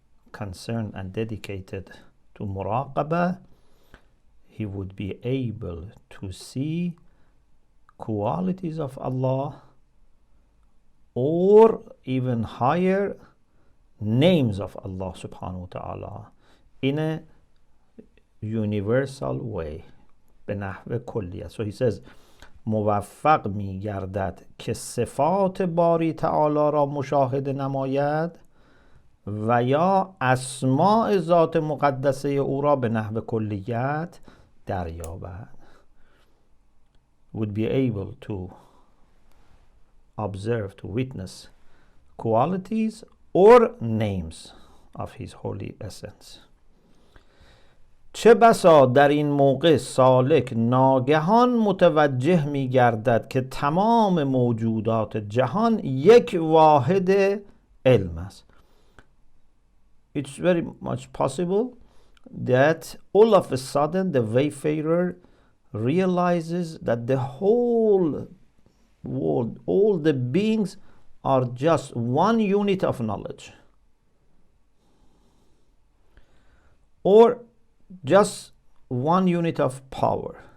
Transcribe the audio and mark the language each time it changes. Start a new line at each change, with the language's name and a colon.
English: concerned and dedicated to muraqabah, he would be able to see qualities of Allah, or even higher, names of Allah subhanahu wa ta'ala in a universal way.
Persian: به نحو کلیه.
English: So he says
Persian: موفق می گردد که صفات باری تعالی را مشاهده نماید و یا اسماء ذات مقدسه او را به نحو کلیت دریابد.
English: Would be able to observe, to witness qualities or names of his holy essence.
Persian: چه بسا در این موقع سالک ناگهان متوجه می گردد که تمام موجودات جهان یک واحد علم است.
English: It's very much possible that all of a sudden the wayfarer realizes that the whole world, all the beings are just one unit of knowledge, or just one unit of power.